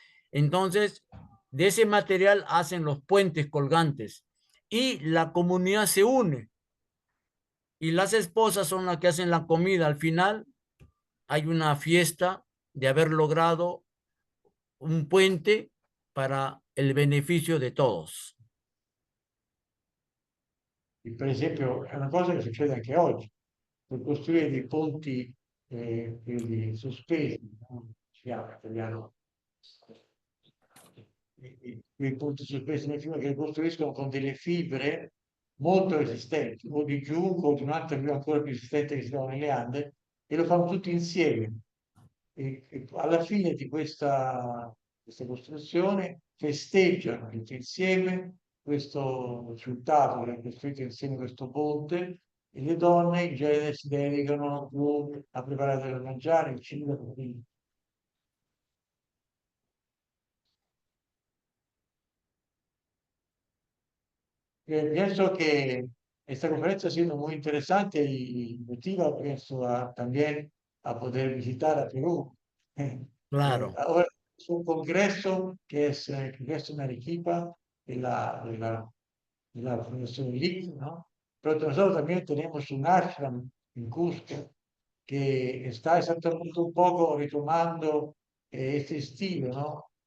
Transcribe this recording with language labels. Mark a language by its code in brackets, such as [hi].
[es] Entonces, de ese material hacen los puentes colgantes y la comunidad se une y las esposas son las que hacen la comida. Al final hay una fiesta de haber logrado un puente para el beneficio de todos. [it] E per esempio, è una cosa che succede anche oggi. Per costruire dei ponti quelli sospesi, no? Si chiama in italiano, i ponti sospesi nel fiume che li costruiscono con delle fibre molto resistenti, o di giunco o di un'altra fibra ancora più resistente che si trova nelle Ande, e lo fanno tutti insieme. E alla fine di questa costruzione festeggiano tutti insieme questo risultato che hanno costruito insieme questo ponte e le donne in genere si dedicano più a preparare da mangiare, il cibo, quindi [es] pienso que esta conferencia ha sido muy interesante y motiva, pienso, también a poder visitar a Perú. Claro, Ahora es un congreso que es el Congreso en Arequipa de la Fundación LIC, ¿no? Pero nosotros también tenemos un ashram en Cusco que está exactamente un poco retomando este estilo, ¿no?